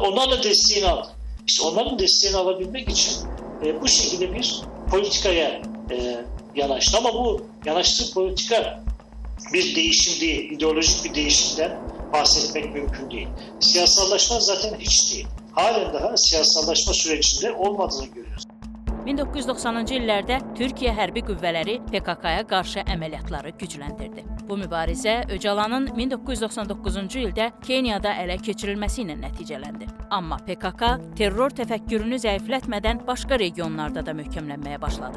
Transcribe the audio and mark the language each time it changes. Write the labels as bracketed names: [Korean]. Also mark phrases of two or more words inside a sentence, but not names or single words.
[Turkish] Onlarla desteğini aldı. İşte onların desteğini alabilmek için bu şekilde bir politikaya yanaştı. Ama bu yanaştığı politika bir değişim değil, ideolojik bir değişimden bahsetmek mümkün değil. Siyasallaşma zaten hiç değil. Halen daha siyasallaşma sürecinde olmadığını görüyoruz. [Azerbaijani] 1990-cı illərdə Türkiyə hərbi qüvvələri PKK-ya qarşı əməliyyatları gücləndirdi. Bu mübarizə Öcalanın 1999-cu ildə Keniyada ələ keçirilməsi ilə nəticələndi. Amma PKK terror təfəkkürünü zəiflətmədən başqa regionlarda da möhkəmlənməyə başladı.